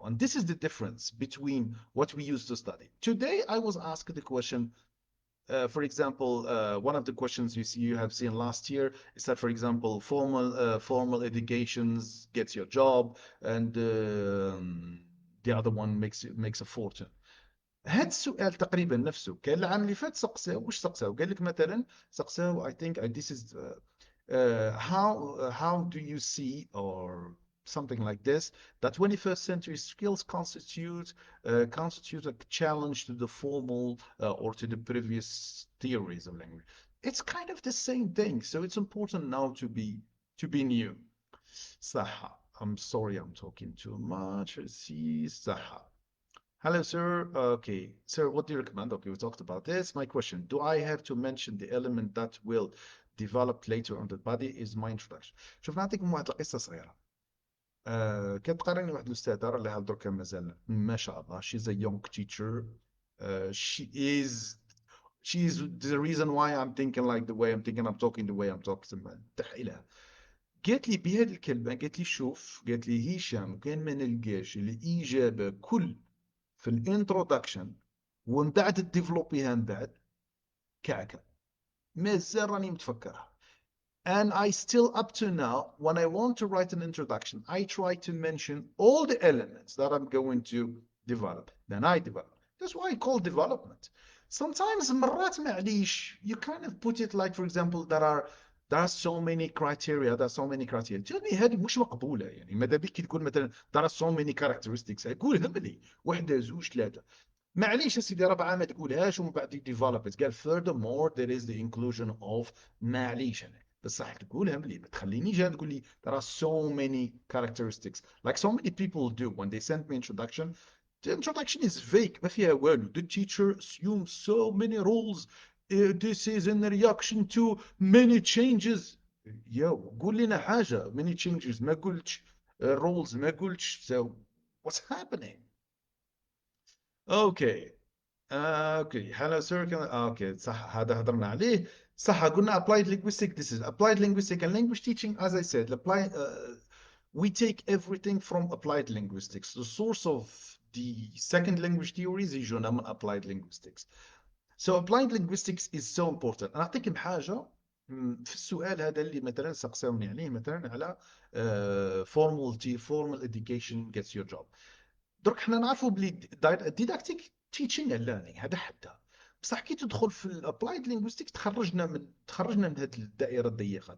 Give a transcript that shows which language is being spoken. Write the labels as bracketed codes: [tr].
[en] And this is the difference between what we used to study. Today, I was asked the question, for example, one of the questions you have seen last year is that, for example, formal educations gets your job, and the other one makes a fortune. [ar] هذا السؤال تقريبا نفسه كان العام اللي فات سقساه. وش سقساه؟ قال لك مثلا سقساه [en] I think this is how do you see, or something like this, that 21st century skills constitute a challenge to the formal or to the previous theories of language. It's kind of the same thing, so it's important now to be new. [ar] صح. [en] I'm sorry, I'm talking too much. See, [ar] صح. [en] Hello, sir. Okay, sir, what do you recommend? Okay, we talked about this. My question, do I have to mention the element that will develop later on the body is my introduction. [ar] شوف نعطيكم واحد القصة صغيرة. كانت تقارني واحد الأستاذة راه لها دركا مازال ما شاء الله. [en] She's a young teacher. She is the reason why I'm thinking like the way I'm thinking, I'm talking the way I'm talking. [ar] تحية لها. قالت لي بهذه الكلمة، قالت لي شوف، قالت لي هشام كان ما نلقاش الإجابة كل في الانترودكشن ومن بعد تديفلوبيها من بعد كعكه. مازال راني متفكرها. [en] And I still, up to now, when I want to write an introduction, I try to mention all the elements that I'm going to develop. Then I develop. That's why I call development. Sometimes [ar] مرات معليش, [en] you kind of put it like, for example, there are so many criteria, there are so many criteria. [ar] تقول لي هذه مش مقبولة. يعني ماذا بك تقول مثلا [en] there are so many characteristics. [ar] أقول هم لي واحدة زوج ثلاثة. معليش يا سيدي ربعة ما تقولهاش ومن بعد ديفلوب قال [en] furthermore there is the inclusion of. [ar] معليش انا بصح تقولها ملي ما تخلينيش انا تقول لي [en] there are so many characteristics like so many people do when they send me introduction. The introduction is vague [ar] ما فيها والو. [en] The teacher assumes so many rules. This is in reaction to many changes. [ar] يو قول لنا حاجة. [en] Many changes [ar] ما قلتش. [en] Rules [ar] ما قلتش. [en] So what's happening? Okay. [ar] اوكي [en] hello sir [ar] اوكي صح هذا هضرنا عليه. صح قلنا [en] applied linguistic. This is applied linguistic and language teaching. As I said, we take everything from applied linguistics. The source of the second language theories [ar] يجونا من [en] applied linguistics. So applied linguistics is so important. [ar] انا اعطيكم حاجه في السؤال هذا اللي مثلا سقساوني عليه مثلا على [en] formal education gets your job. [ar] درك حنا نعرفوا بلي ديداكتيك تيتشينغ اند ليرنينغ هذا حدها. بصح كي تدخل في الابلايد لينغويستيك تخرجنا من هذه الدائره الضيقه.